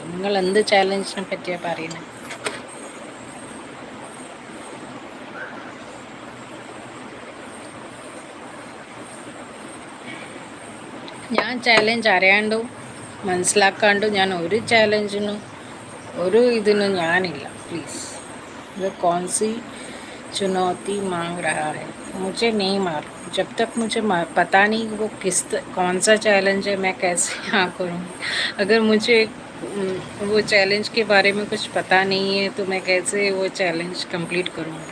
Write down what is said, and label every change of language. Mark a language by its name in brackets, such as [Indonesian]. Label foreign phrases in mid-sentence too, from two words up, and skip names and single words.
[Malayalam] നിങ്ങൾ എന്ത് ചാലഞ്ചിനെ പറ്റിയാണ് പറയുന്നത്? ഞാൻ ചാലഞ്ച് അറിയാണ്ടും മനസ്സിലാക്കാണ്ടും ഞാൻ ഒരു ചാലഞ്ചിനും ഇതിനും ഞാനില്ല. [Hindi] പ്ലീസ്, ഇത് कौन-सी चुनौती मांग रहा है, मुझे नहीं मालूम. जब तक मुझे पता नहीं वो कौन सा चैलेंज है, मैं कैसे यहाँ करूँगी? अगर मुझे वो चैलेंज के बारे में कुछ पता नहीं है तो मैं कैसे वो चैलेंज कंप्लीट करूँगी?